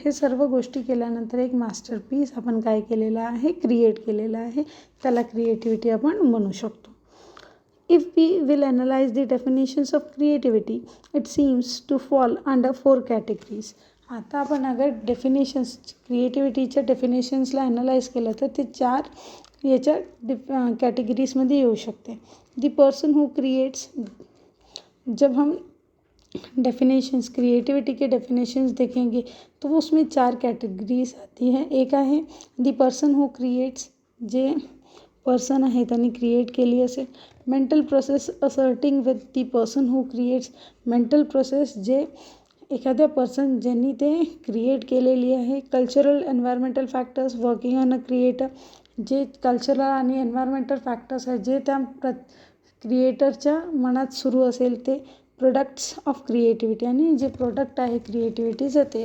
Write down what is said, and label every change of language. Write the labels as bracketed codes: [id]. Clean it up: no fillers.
[mr] हे सर्व गोष्टी केल्यानंतर एक मास्टरपीस आपण काय केलेलं आहे? क्रिएट केलेलं आहे. त्याला क्रिएटिव्हिटी आपण म्हणू शकतो. [en] If we will analyze the definitions of creativity, it seems to fall under 4 categories. [mr] आता आपण अगर डेफिनेशन्स क्रिएटिव्हिटीच्या डेफिनेशन्सला ॲनालाइज केलं तर ते 4 याच्या कैटेगरीज़ येऊ शकते. [en] The person who creates. [hi] जब हम डेफिनेशंस क्रिएटिविटी के डेफिनेशंस देखेंगे तो वो उसमें 4 कैटेगरीज आती हैं. [mr] एक आहे [en] the person who creates, [mr] जे पर्सन आहे त्यांनी क्रिएट केली असेल. [en] Mental process asserting with the person who creates. [mr] Mental process जे एखाद्या पर्सन ज्यांनी ते क्रिएट केलेली आहे. [en] Cultural environmental factors working on a creator. [mr] जे कल्चरल आणि एन्व्हायरमेंटल फॅक्टर्स आहेत जे त्या क्रिएटरच्या मनात सुरू असेल ते. [en] products of creativity, [mr] आणि जे प्रोडक्ट आहे क्रिएटिव्हिटीचं ते.